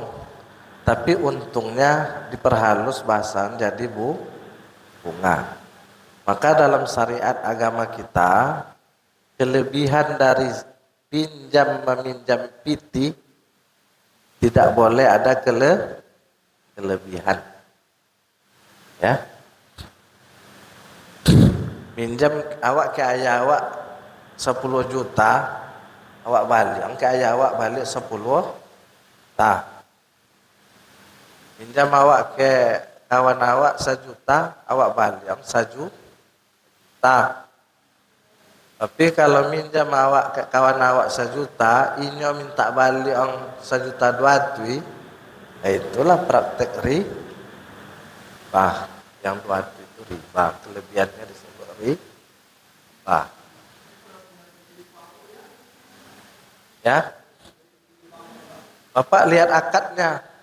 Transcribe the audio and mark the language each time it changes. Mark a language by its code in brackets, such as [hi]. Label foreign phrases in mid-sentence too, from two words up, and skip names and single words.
[id] Tapi untungnya diperhalus bahasan jadi bunga. Maka dalam syariat agama kita, kelebihan dari pinjam meminjam piti tidak boleh ada kelebihan. Ya. Minjam awak ke ayah awak 10 juta, awak balik. Ke ayah awak balik 10 juta. Minjam awak ke kawan awak 1 juta, awak balik 1 juta. Tapi kalau minjam awak ke kawan awak 1 juta, inyo minta balik 1 juta 2 tui, itulah praktek riba. Yang 2 tui itu riba, kelebihannya disebut riba. Ya, Bapak lihat akadnya.